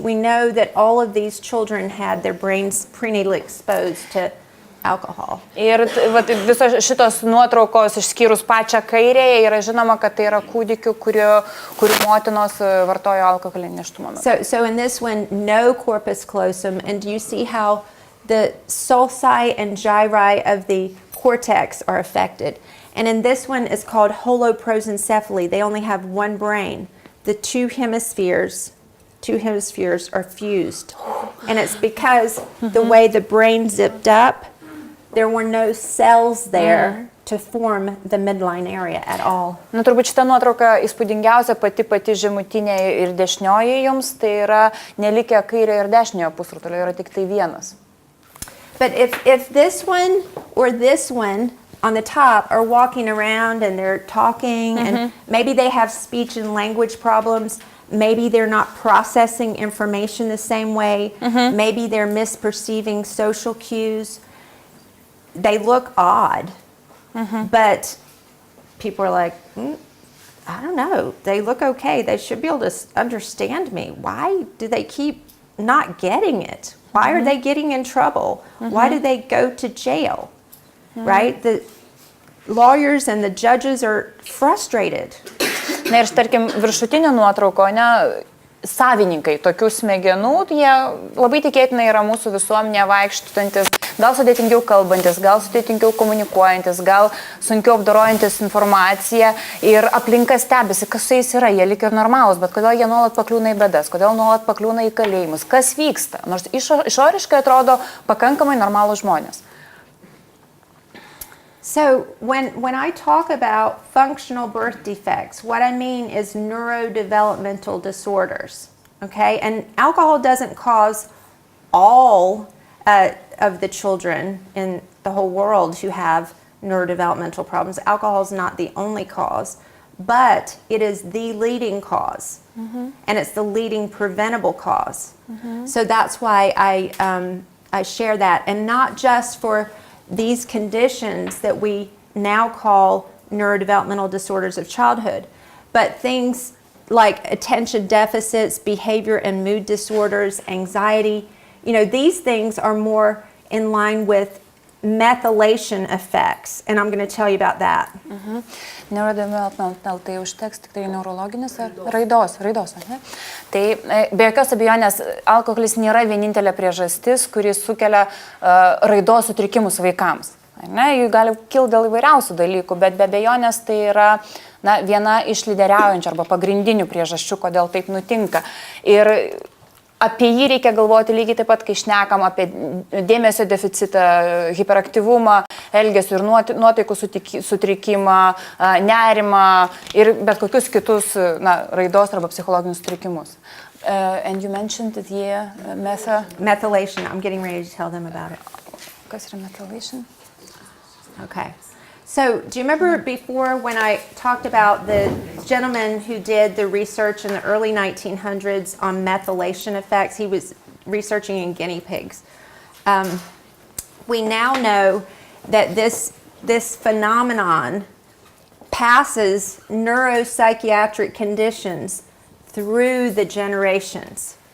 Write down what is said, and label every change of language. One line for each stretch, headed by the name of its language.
English: We know that all of these children had their brains prenatally exposed to alcohol.
Lithuanian: Ir visos šitos nuotraukos išskyrus pačią kairėje yra žinoma, kad tai yra kūdikių, kurių motinos vartojo alkoholinį nėštumą.
English: So in this one, no corpus callosum, and do you see how the sulci and gyri of the cortex are affected? And in this one, it's called holoprosencephaly. They only have one brain. The two hemispheres are fused. And it's because the way the brain zipped up, there were no cells there to form the midline area at all.
Lithuanian: Nu, turbūt šitą nuotrauką įspūdingiausia pati žemutinė ir dešinioji jums, tai yra nelikę kairiojo ir dešiniojo pusrutulio, yra tik tai vienas.
English: But if this one or this one on the top are walking around and they're talking and maybe they have speech and language problems, maybe they're not processing information the same way, maybe they're misperceiving social cues, they look odd, but people are like, I don't know, they look okay, they should be able to understand me. Why do they keep not getting it? Why are they getting in trouble? Why do they go to jail? Right? The lawyers and the judges are frustrated.
Lithuanian: Na ir tarkim, viršutinė nuotrauko, ne, savininkai tokių smegenų, jie labai tikėtinai yra mūsų visuomenėje vaikštantis, gal sudėtingiau kalbantis, gal sudėtingiau komunikuojantis, gal sunkiau apdorojantis informaciją ir aplinka stebisi, kas su jais yra, jie lik ir normalūs, bet kodėl jie nuolat pakliūna į bėdas, kodėl nuolat pakliūna į kalėjimus, kas vyksta, nors išoriškai atrodo pakankamai normalūs žmonės.
English: So when I talk about functional birth defects, what I mean is neurodevelopmental disorders, okay? And alcohol doesn't cause all of the children in the whole world who have neurodevelopmental problems. Alcohol is not the only cause, but it is the leading cause, and it's the leading preventable cause. So that's why I share that, and not just for these conditions that we now call neurodevelopmental disorders of childhood, but things like attention deficits, behavior and mood disorders, anxiety, these things are more in line with methylation effects, and I'm going to tell you about that.
Lithuanian: Neurodevelopmental, tai užteks tik tai neurologinis ar raidos, ne? Tai be jokios abejonės alkoholis nėra vienintelė priežastis, kuri sukelia raidos sutrikimus vaikams. Ne? Jų gali kilti dėl įvairiausių dalykų, bet be abejonės tai yra viena iš lyderiaujančių arba pagrindinių priežasčių, kodėl taip nutinka. Ir apie jį reikia galvoti lygiai taip pat, kai šnekam apie dėmesio deficitą, hiperaktyvumą, elgesio ir nuotaikų sutrikimą, nerimą ir bet kokius kitus raidos arba psichologinius sutrikimus.
English: And you mentioned the Methylation. I'm getting ready to tell them about it.
Lithuanian: Kas yra methylation?
English: Okay. So, do you remember before when I talked about the gentleman who did the research in the early 1900s on methylation effects? He was researching in guinea pigs. We now know that this phenomenon passes neuropsychiatric conditions through the generations.